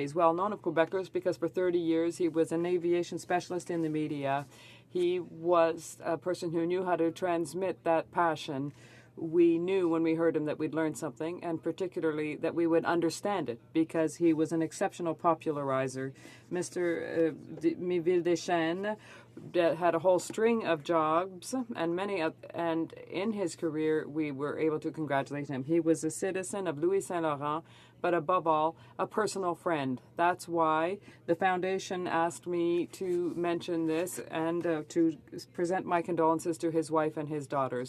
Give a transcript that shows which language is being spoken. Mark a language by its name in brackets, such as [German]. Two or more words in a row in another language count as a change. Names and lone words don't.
[English] He's well known of Quebecers because for 30 years he was an aviation specialist in the media. He was a person who knew how to transmit that passion. We knew when we heard him that we'd learn something, and particularly that we would understand it, because he was an exceptional popularizer. Mr. Vivier Deschênes had a whole string of jobs, and in his career we were able to congratulate him. He was a citizen of Louis Saint Laurent, but above all, a personal friend. That's why the foundation asked me to mention this and to present my condolences to his wife and his daughters.